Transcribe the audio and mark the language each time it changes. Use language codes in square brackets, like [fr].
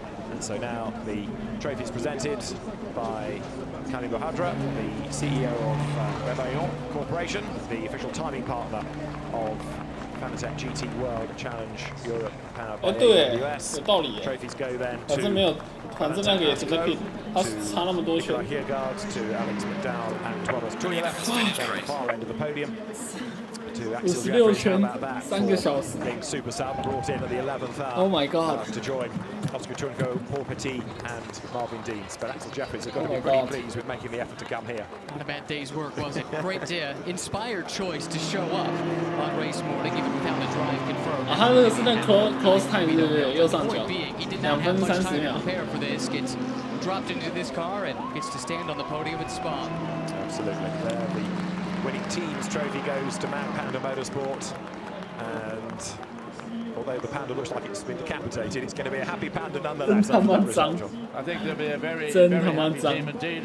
[en] And so now the trophy is presented by Khalid Lohadra, the CEO of Rebellion Corporation, the official timing partner of Fanatec GT World Challenge Europe powered by AWS. Trophies go then to [zh] 反正那个也是个 pit， 他差那么多圈。 [en] Here guards to Alex McDowell and Thomas Tuila at the far end of the podium. To Axel Jeffries, how about that? [zh] 3个小时。 [en] Being super sub brought in at the 11th hour. Oh my God! To join Oscar Chunko, Paul Petit, and Marvin Deans. But Axel Jeffries have got to be pretty pleased with making the effort to come here. Not a bad day's work, was it? Great inspired choice to show up on race morning, even without the drive confirmed. [zh] 他那个是那 [en] close time [zh] 对不对？右上角，2分30秒。 [en] For this, gets dropped into this car and gets to stand on the podium at Spa. Absolutely. The winning team's trophy goes to Mad Panda Motorsport, and although the panda looks like it's been decapitated, it's going to be a happy panda nonetheless. I think there'll be a very happy team indeed.